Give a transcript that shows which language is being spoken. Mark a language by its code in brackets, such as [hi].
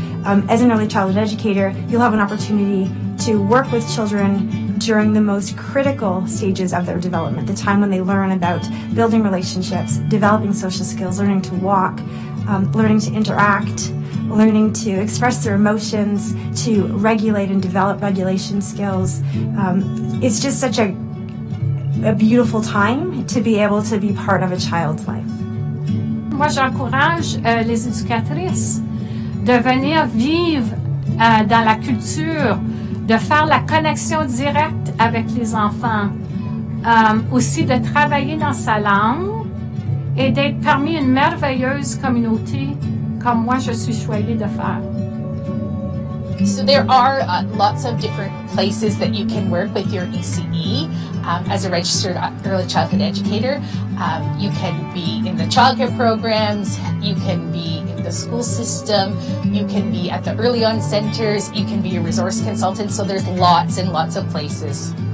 [en] As an early childhood educator, you'll have an opportunity to work with children during the most critical stages of their development, the time when they learn about building relationships, developing social skills, learning to walk, learning to interact, learning to express their emotions, to regulate and develop regulation skills. It's just such a beautiful time to be able to be part of a child's life. [fr] Moi, j'encourage les éducatrices de venir vivre dans la culture, de faire la connexion directe avec les enfants, aussi de travailler dans sa langue et d'être parmi une merveilleuse communauté comme moi je suis choyée de faire. [en] So there are lots of different places that you can work with your ECE as a registered early childhood educator. You can be in the childcare programs, you can be in the school system, you can be at the early on centers, you can be a resource consultant, so there's lots and lots of places.